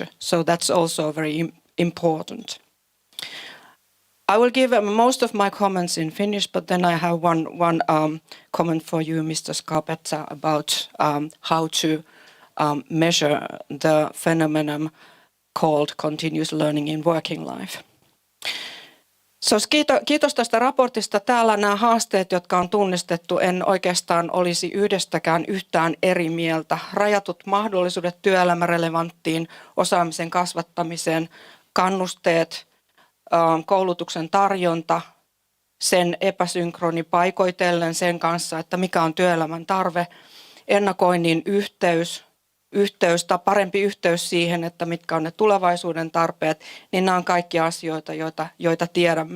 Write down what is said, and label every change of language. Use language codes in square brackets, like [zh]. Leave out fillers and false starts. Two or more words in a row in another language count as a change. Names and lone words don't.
[en] So that's also very important. I will give most of my comments in Finnish, but then I have one comment for you, Mr. Scarpetta, about how to measure the phenomenon called continuous learning in working life. [fi] Kiitos tästä raportista. Täällä nämä haasteet, jotka on tunnistettu, en oikeastaan olisi yhdestäkään yhtään eri mieltä. Rajatut mahdollisuudet työelämärelevanttiin osaamisen kasvattamiseen, kannusteet, koulutuksen tarjonta, sen epäsynkroni paikoitellen sen kanssa, että mikä on työelämän tarve, ennakoinnin yhteys, yhteys tai parempi yhteys siihen, että mitkä on ne tulevaisuuden tarpeet, niin nämä on kaikki asioita, joita tiedämme.